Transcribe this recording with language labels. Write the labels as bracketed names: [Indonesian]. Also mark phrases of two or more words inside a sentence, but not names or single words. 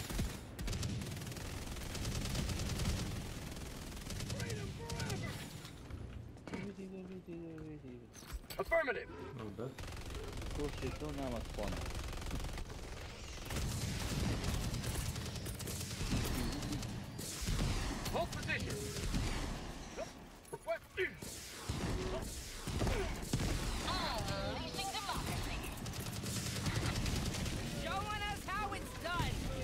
[English] Freedom forever! Affirmative! Not bad. [Serbian] Ko se to nama spona? [English] Hold position! Request... Unleashing democracy. Showing us how it's done.